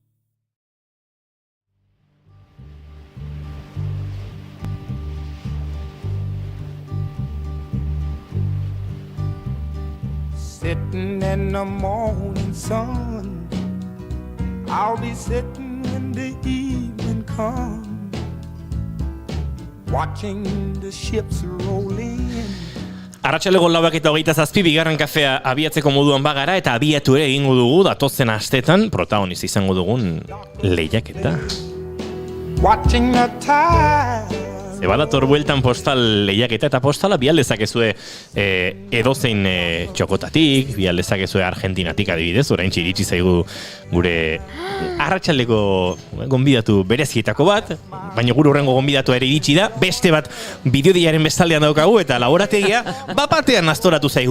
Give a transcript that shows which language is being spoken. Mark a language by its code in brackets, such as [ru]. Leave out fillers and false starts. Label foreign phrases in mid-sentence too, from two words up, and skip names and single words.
[en] Sitting in the morning sun, I'll be sitting when the evening comes, watching the ships roll in. [eu] Arratsaleko 4:27 bigarren kafea abiatzeko moduan bagara eta abiatu ere egingo dugu datozen astetan protagonista izango dugun lehiaketa. [en] Watching the tide. [eu] Badator bueltan postal lehiaketa eta postala bial dezakezue edozein txokotatik, bial dezakezue Argentinatik adibidez, oraintxe iritsi zaigu gure arratsaleko gonbidatu berezietako bat, baina gure horrengo gonbidatu ere iritsi da, beste bat bideodiaren bestaldean daukagu eta laborategia bapatean astoratu zaigu.